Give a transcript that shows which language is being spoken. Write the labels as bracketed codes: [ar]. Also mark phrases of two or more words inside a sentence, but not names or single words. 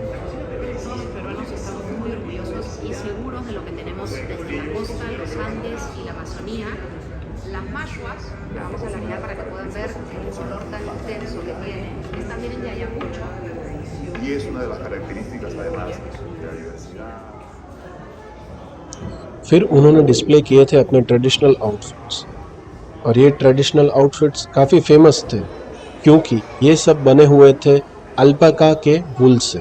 [es] Y es una de las características además de su biodiversidad. [hi] फिर उन्होंने डिस्प्ले किए थे अपने [en] traditional outfits, [hi] और ये [en] traditional outfits [hi] काफ़ी फेमस थे क्योंकि ये सब बने हुए थे अल्पाका के वूल से।